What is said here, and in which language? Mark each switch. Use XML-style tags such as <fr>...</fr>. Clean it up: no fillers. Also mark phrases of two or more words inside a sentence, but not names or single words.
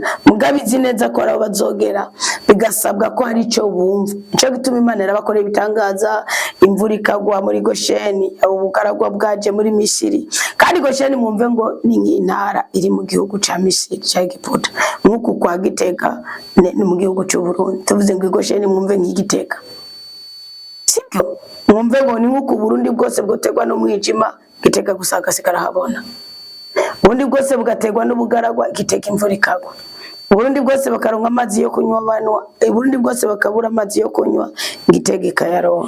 <rn>Mugabe izi neza ko arabo bazogera, bigasabwa ko hari icyo bumva. Nicyo gituma Imana yarabakoreye ibitangaza, imvura ikagwa muri Gosheni, ubugaragwa bwaje muri Misiri. Kandi Gosheni mwumve ngo ni nk'intara iri mu gihugu cya Misiri cya Egiputa, nk'uku kwa Gitega ni mu gihugu cy'u Burundi. Tuvuze ngo Gosheni mwumve nk'Igitega, sibyo? Mwumve ngo ni nk'uku Burundi bwose bwotegwa n'umwijima, Gitega gusa hagasigara habona. Uburundi bwose bugategwa n'ubugaragwa, Gitega imvura ikagwa. Uburundi bwose bakaronka amazi yo kunywa banwa, Uburundi bwose bakabura amazi yo kunywa, Gitega ikayaronka.</rn>